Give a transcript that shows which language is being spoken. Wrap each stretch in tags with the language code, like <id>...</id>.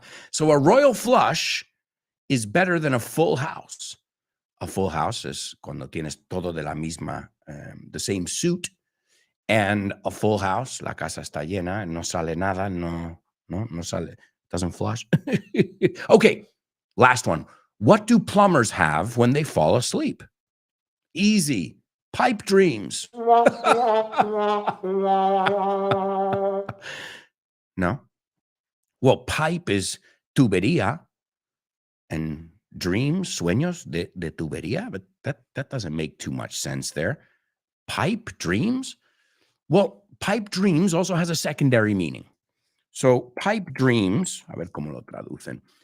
<en>So a royal flush is better than a full house. A full house is cuando tienes todo de la misma, the same suit.</en> <es>And a full house, la casa está llena, no sale nada, no sale, doesn't flush.</es> <en>Okay, last one. What do plumbers have when they fall asleep? Easy. Pipe dreams. No? Well, pipe is tubería, and dreams, sueños de tubería, but that doesn't make too much sense there. Pipe dreams? Well, pipe dreams also has a secondary meaning.</en> <es>So pipe dreams, a ver cómo lo traducen.</es>